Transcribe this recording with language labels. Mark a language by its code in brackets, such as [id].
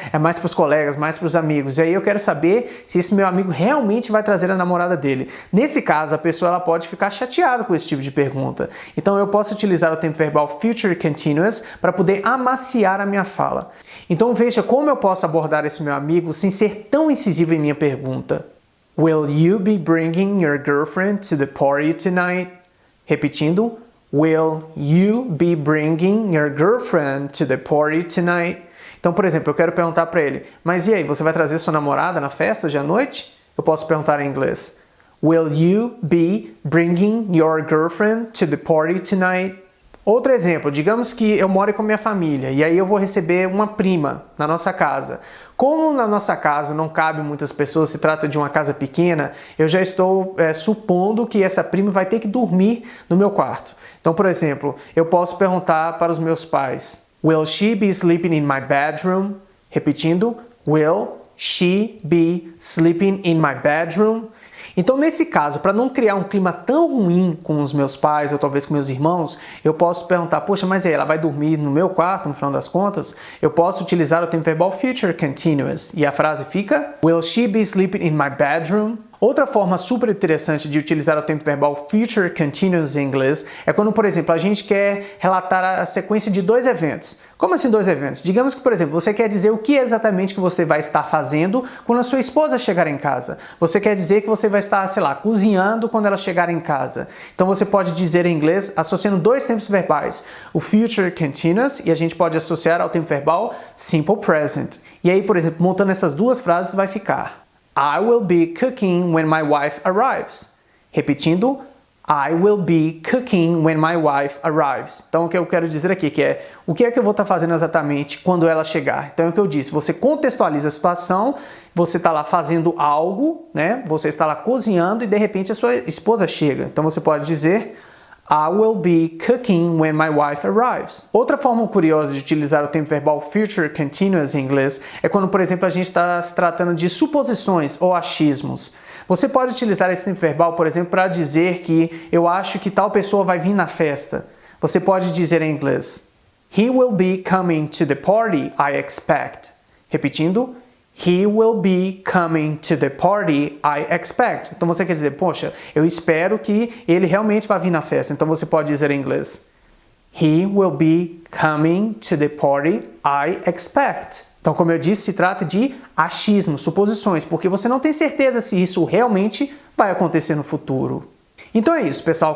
[pt] É mais para os colegas, mais para os amigos. E aí eu quero saber se esse meu amigo realmente vai trazer a namorada dele. Nesse caso, a pessoa ela pode ficar chateada com esse tipo de pergunta. Então eu posso utilizar o tempo verbal future continuous para poder amaciar a minha fala. Então veja como eu posso abordar esse meu amigo sem ser tão incisivo em minha pergunta. [en] Will you be bringing your girlfriend to the party tonight? [pt] Repetindo, [en] will you be bringing your girlfriend to the party tonight? [pt] Então, por exemplo, eu quero perguntar para ele, mas e aí, você vai trazer sua namorada na festa hoje à noite? Eu posso perguntar em inglês. [en] Will you be bringing your girlfriend to the party tonight? [pt] Outro exemplo, digamos que eu moro com minha família e aí eu vou receber uma prima na nossa casa. Como na nossa casa não cabe muitas pessoas, se trata de uma casa pequena, eu já estou supondo que essa prima vai ter que dormir no meu quarto. Então, por exemplo, eu posso perguntar para os meus pais, [en] Will she be sleeping in my bedroom? [pt] Repetindo, [en] Will she be sleeping in my bedroom? [pt] Então, nesse caso, para não criar um clima tão ruim com os meus pais ou talvez com meus irmãos, eu posso perguntar, poxa, mas aí, ela vai dormir no meu quarto, no final das contas? Eu posso utilizar o tempo verbal future continuous e a frase fica, [en] Will she be sleeping in my bedroom? [pt] Outra forma super interessante de utilizar o tempo verbal future continuous em inglês é quando, por exemplo, a gente quer relatar a sequência de dois eventos. Como assim dois eventos? Digamos que, por exemplo, você quer dizer o que exatamente que você vai estar fazendo quando a sua esposa chegar em casa. Você quer dizer que você vai estar, sei lá, cozinhando quando ela chegar em casa. Então você pode dizer em inglês associando dois tempos verbais, o future continuous e a gente pode associar ao tempo verbal simple present. E aí, por exemplo, montando essas duas frases vai ficar [en] I will be cooking when my wife arrives. [pt] Repetindo, [en] I will be cooking when my wife arrives. [pt] Então, o que eu quero dizer aqui que é o que é que eu vou estar fazendo exatamente quando ela chegar. Então, é o que eu disse, você contextualiza a situação, você está lá fazendo algo, né? Você está lá cozinhando e de repente a sua esposa chega. Então, você pode dizer [en] I will be cooking when my wife arrives. [pt] Outra forma curiosa de utilizar o tempo verbal future continuous em inglês é quando, por exemplo, a gente está se tratando de suposições ou achismos. Você pode utilizar esse tempo verbal, por exemplo, para dizer que eu acho que tal pessoa vai vir na festa. Você pode dizer em inglês [en] He will be coming to the party, I expect. [pt] Repetindo, [en] He will be coming to the party, I expect. [pt] Então você quer dizer, poxa, eu espero que ele realmente vá vir na festa. Então você pode dizer em inglês, [en] He will be coming to the party, I expect. [pt] Então, como eu disse, se trata de achismos, suposições, porque você não tem certeza se isso realmente vai acontecer no futuro. Então é isso, pessoal.